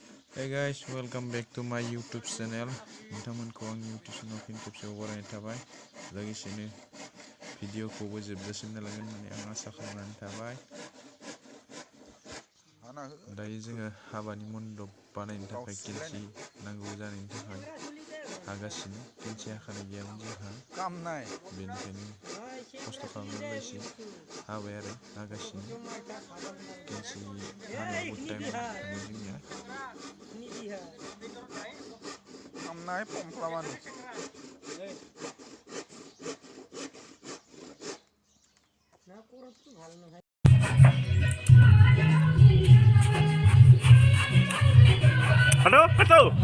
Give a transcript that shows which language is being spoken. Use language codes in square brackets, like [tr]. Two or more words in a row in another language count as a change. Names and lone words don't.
[en] Hey guys, welcome back to my YouTube channel. [brx] नोंथांमोनखौ आंनि YouTube channel फिन खेबसेबाव बरायनाय थाबाय। लोगोसेनो भिडिअखौबो जोबजासिम नायलांगोन होननानै आं आसा खालामनानै थाबाय। दायो जोङो हाबानि मन्दप बानायनो थाखाय केन्सि नांगौ जानायनि थाखाय हागासिनो। केन्सि हाखानाय गैयामोन जोंहा, बेनिखायनो खस्थ' खालामनानै एसे हाबाय आरो हागासिनो। केन्सि हानायाव बहुद टाइम थाङो जोंनिया। Amnai pomplaman. Halo, halo.